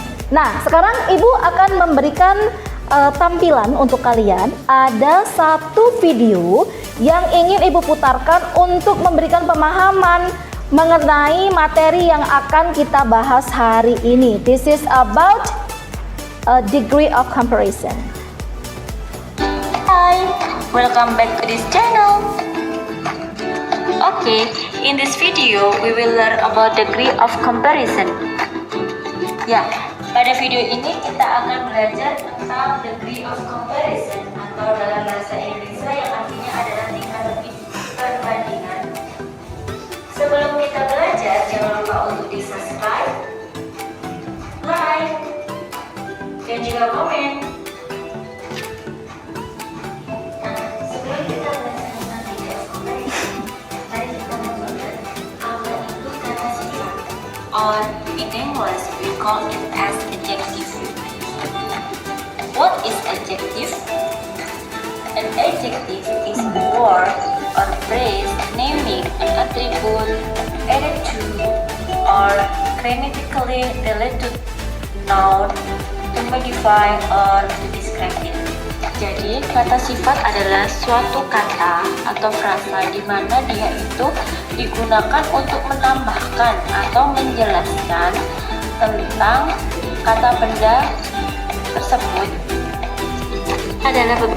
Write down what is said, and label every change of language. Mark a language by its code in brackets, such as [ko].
[id] Nah, sekarang ibu akan memberikan tampilan untuk kalian. Ada satu video yang ingin ibu putarkan untuk memberikan pemahaman mengenai materi yang akan kita bahas hari ini. [en] This is about a degree of comparison. Hi, welcome back to this channel. Okay, in this video we will learn about degree of comparison. [id] Ya, pada video ini kita akan belajar tentang degree of comparison atau dalam bahasa Indonesia yang artinya adalah tingkat perbandingan. Sebelum kita belajar, jangan lupa untuk di subscribe, like, dan juga komen. Nah, sebelum kita belajar tentang degree of comparison, mari kita mengenal apa itu kata sifat. [en] Or in English, we call it as adjective. What is adjective? An adjective is a word or phrase naming an attribute added to or grammatically related noun to modify or to describe it. [id] Jadi, kata sifat adalah suatu kata atau frasa di mana dia itu digunakan untuk menambahkan atau menjelaskan tentang kata benda tersebut. Adalah